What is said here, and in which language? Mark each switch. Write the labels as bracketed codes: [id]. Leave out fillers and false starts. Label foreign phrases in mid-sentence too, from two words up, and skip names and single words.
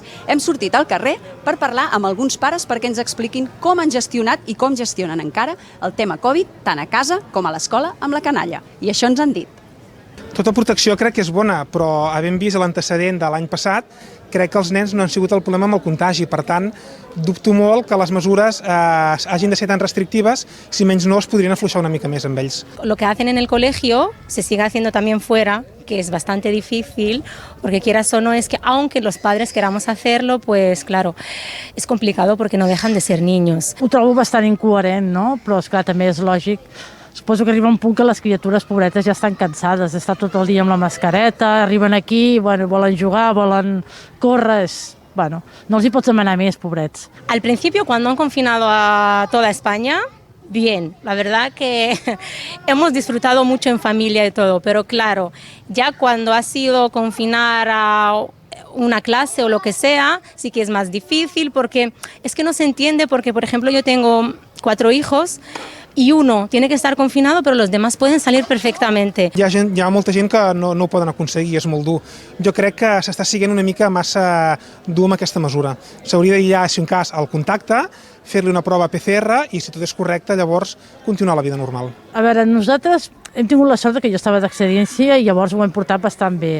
[ca] Hem sortit al carrer per parlar amb alguns pares perquè ens expliquin com han gestionat i com gestionen encara el tema Covid tant a casa com a l'escola amb la canalla. I això ens han dit. Tota protecció crec que és bona, però havent vist l'antecedent de l'any passat, crec que els nens no han sigut el problema amb el contagi. Per tant, dubto molt que les mesures hagin de ser tan restrictives, si menys no es podrien afluixar una mica més amb ells. [es] Lo que hacen en el colegio se sigue haciendo también fuera, que es bastante difícil, porque quieras o no, es que aunque los padres queramos hacerlo, pues claro, es complicado porque no dejan de ser niños. [ca] Ho trobo bastant incoherent, no? Però esclar, també és lògic. Suposo que arriba un punt que les criatures pobretes ja estan cansades d'estar tot el dia amb la mascareta, arriben aquí, bueno, volen jugar, volen córrer, bueno, no els hi pots demanar més, pobrets. [es] Al principio, cuando han confinado a toda España, bien, la verdad que hemos disfrutado mucho en familia y todo, pero claro, ya cuando ha sido confinar a una clase o lo que sea, sí que es más difícil porque es que no se entiende porque, por ejemplo, yo tengo 4 hijos y uno tiene que estar confinado, pero los demás pueden salir perfectamente. [ca] Hi ha molta gent que no ho poden aconseguir, és molt dur. Jo crec que s'està siguent una mica massa dur amb aquesta mesura. S'hauria d'aïllar, si un cas, el contacte, fer-li una prova PCR i, si tot és correcte, llavors continuar la vida normal. A veure, nosaltres hem tingut la sort que jo estava d'excedència i llavors ho hem portat bastant bé.